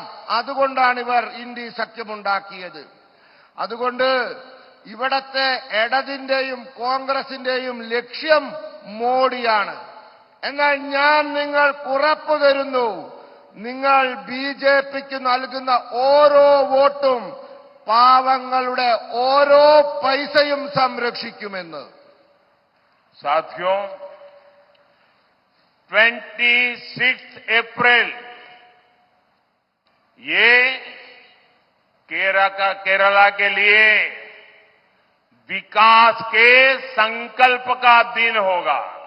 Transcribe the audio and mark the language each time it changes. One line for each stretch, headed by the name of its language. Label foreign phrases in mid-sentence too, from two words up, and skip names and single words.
Malayalam: അതുകൊണ്ടാണ് ഇവർ ഇന്ത്യ സഖ്യമുണ്ടാക്കിയത്. അതുകൊണ്ട് ഇവിടത്തെ ഇടതിന്റെയും കോൺഗ്രസിന്റെയും ലക്ഷ്യം മോഡിയാണ്. എന്നാൽ ഞാൻ നിങ്ങൾക്ക് ഉറപ്പു തരുന്നു, നിങ്ങൾ BJPക്ക് നൽകുന്ന ഓരോ വോട്ടും പാവങ്ങളുടെ ഓരോ പൈസയും സംരക്ഷിക്കുമെന്ന്.
Hindi: साथियों, 26 अप्रैल ये केरला के लिए विकास के संकल्प का दिन होगा।